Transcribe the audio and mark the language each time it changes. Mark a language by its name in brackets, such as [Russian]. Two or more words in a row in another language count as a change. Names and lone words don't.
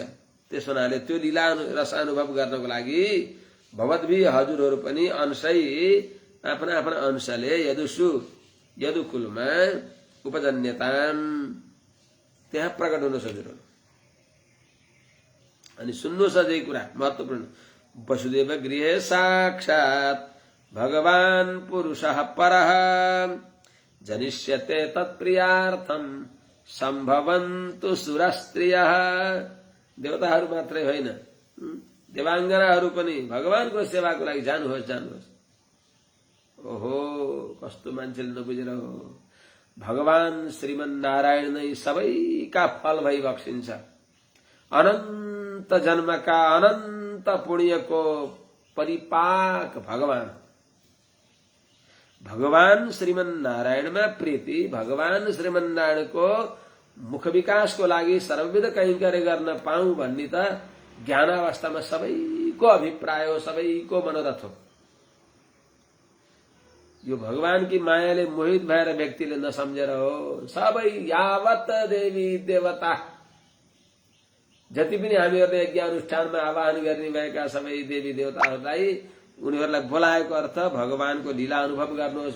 [Nepali] त्यस हुनाले त्यो लीला रस अनुभव गर्नको लागि भवद्भी हजुरहरू पनि अंशै आफ्ना आफ्ना अंशले यदुकुलमा उपजन्यताम् त्यहाँ प्रकट हुनु हजुरहरू। अनि सुन्नुहोस् अझै कुरा महत्त्वपूर्ण, [Sanskrit] वसुदेव गृहे साक्षात् भगवान् पुरुषः परः जनिष्यते तत्प्रियार्थं सम्भवन्तु सुरस्त्रियः। [Nepali] देवताहरू मात्रै होइन, देवाङ्गनाहरू पनि भगवानको सेवाको लागि जानुहोस्। ओहो, कस्तो मान्छेले नबुझेर हो, भगवान श्रीमन नारायण नै सबैका फल भइबक्सिन्छ। अनन्त जन्मका अनन्त पुण्यको परिपाक भगवान भगवान श्रीमन नारायणमा प्रीति, भगवान श्रीमन नारायणको मुख विकासको लागि सर्वविध कैंकर्य गर्न पाऊँ भन्ने त ज्ञानावस्थामा सबैको अभिप्राय हो, सबैको मनोरथ हो। यो भगवान की मायाले मोहित भएर व्यक्तिले नसम्झेर हो। सबै यावत देवी देवता जति पनि हामीहरूले यज्ञ अनुष्ठानमा आवाहन गर्ने भएका सबै देवी देवताहरूलाई उनीहरूलाई बोलाएको अर्थ भगवानको लीला अनुभव गर्नुहोस्।